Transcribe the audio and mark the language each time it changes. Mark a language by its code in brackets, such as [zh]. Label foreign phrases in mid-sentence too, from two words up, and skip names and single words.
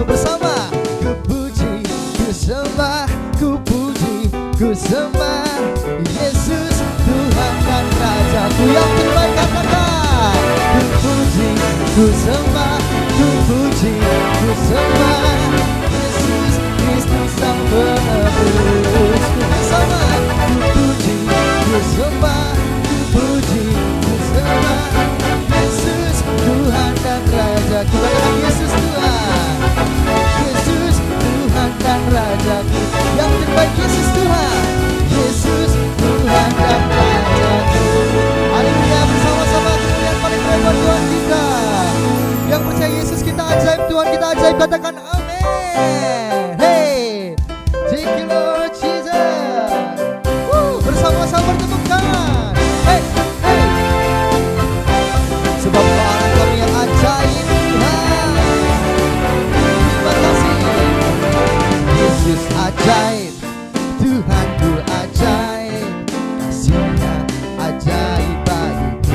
[id] Bersama, ku puji, ku sembah, ku puji, ku sembah Yesus Tuhan dan Rajaku. Yang terbaik katakan, ku puji, ku sembah, ku puji, ku sembah Yesus Kristus Sang Penebusku. Bersama, ku puji, ku sembah, puji, ku sembah Yesus Tuhan dan Rajaku. Katakan Yesus Tuhan, Yesus Tuhan dan Rajaku. Yang terbaik Yesus Tuhan, Yesus Tuhan dan Rajaku. Haleluya. Bersama-sama kemuliaan paling hebat Tuhan kita. Yang percaya Yesus kita ajaib, Tuhan kita ajaib. Katakan amin. [en] Hey, thank you Lord Jesus. [id] Bersama-sama bertepuk tangan. Hey, hey. Sebab Tuhan kami yang ajaib Tuhan. Terima kasih. Yesus ajaib, Tuhanku ajaib, kasih-Nya ajaib bagiku.